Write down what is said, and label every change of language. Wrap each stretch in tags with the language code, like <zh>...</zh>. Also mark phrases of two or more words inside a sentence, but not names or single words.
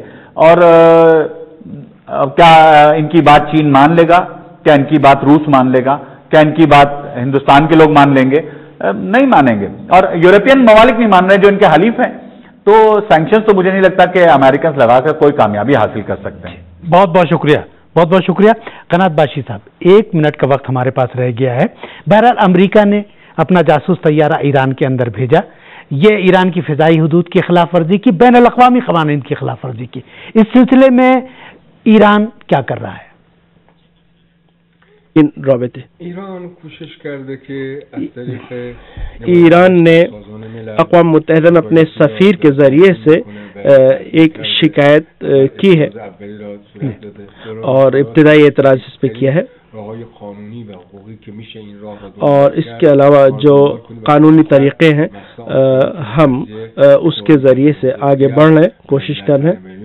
<ur>اور کیا ان کی بات چین مان لے گا؟ کیا ان کی بات روس مان لے گا؟ کیا ان کی بات ہندوستان کے لوگ مان لیں گے؟ نہیں مانیں گے، اور یورپین ممالک نہیں مان رہے جو ان کے حلیف ہیں. تو سینکشنز تو مجھے نہیں لگتا کہ امریکنز لگا کر کوئی کامیابی حاصل کر سکتے ہیں. بہت بہت شکریہ، بہت بہت شکریہ. قنات باشی صاحب، 1 منٹ کا وقت ہمارے پاس رہ گیا ہے. بہرحال امریکہ نے اپنا جاسوس طیارہ ایران کے اندر بھیجا، یہ ایران کی فضائی حدود کی خلاف ورزی کی، بین الاقوامی قوانین کی خلاف ورزی کی. اس سلسلے میں ایران کیا کر رہا ہے؟</ur> <fa>ایران کوشش کرده که از طریق</fa> <ur>ایران نے اقوام متحدہ میں اپنے سفیر کے ذریعے سے ایک شکایت کی ہے اور ابتدائی اعتراض اس پہ کیا ہے، اور اس کے علاوہ جو قانونی طریقے ہیں ہم اس کے ذریعے سے آگے بڑھ رہے ہیں، کوشش کر رہے ہیں.</ur>